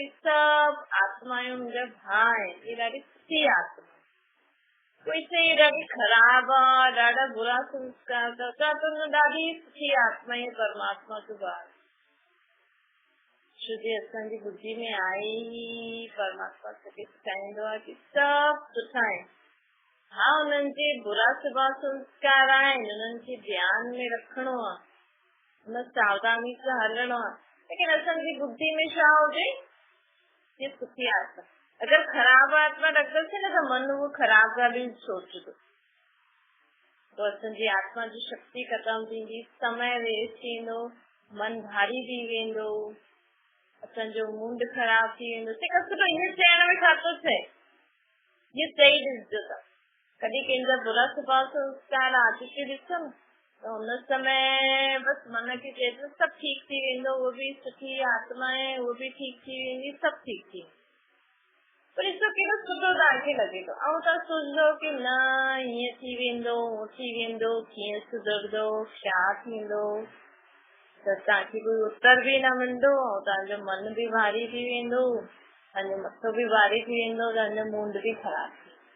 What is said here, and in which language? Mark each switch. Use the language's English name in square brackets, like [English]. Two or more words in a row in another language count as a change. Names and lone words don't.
[Sindhi] सभु आत्माऊं मुंहिंजा भाउ आहिनि, ये ॾाढी सुठी आत्मा, कोई चई ॾाढी ख़राब आहे, ॾाढा बुरा संस्कार अथव, त ॾाढी सुठी आत्मा आहे, परमात्मा जो ॿार। छो जे असांजी बुद्धि में आहे ई परमात्मा सभु सेखारींदो आहे कि सभु सुठा आहिनि। हा, उन्हनि जे बुरा स्वभाव संस्कार आहिनि, उन्हनि खे ध्यान में रखिणो आहे, हुन सावधानी सां हलणो आहे, लेकिन असांजी बुद्धि में छा हुजे? ये सुठी आत्मा। अगर ख़राब आत्मा रखंदासीं न त मन उहो ख़राब ॻाल्हियूं सोचंदो, तो असांजी आत्मा जी शक्ति ख़तम थींदी, समय वेस्ट थींदो, मन भारी थी वेंदो, असांजो मूड ख़राब थी वेंदो। सुठो ईअं चइण में छा थो थिए? ये सही ॾिसजो था, कॾहिं कंहिंजा बुरा स्वभाव संस्कार आदत ॾिसो न, तो उन समय बस मन खे चए थो सभु ठीक थी वेंदो, [Hindi] वो भी [Sindhi] सुठी आत्मा है, [Hindi] वो भी [Sindhi] ठीक थी वेंदी, सभु ठीक थी। पर ॾिसो केॾो सुठो तव्हांखे लॻे थो, ऐं तव्हां सोचंदो कि न हीअं थी वेंदो, हो थी वेंदो, कीअं सुधरंदो, छा थींदो, त तव्हांखे कोई उत्तर बि न मिलंदो, ऐं तव्हांजो मन बि भारी थी वेंदो, तव्हांजो मथो बि भारी थी वेंदो, तव्हांजो मूड बि ख़राब थी।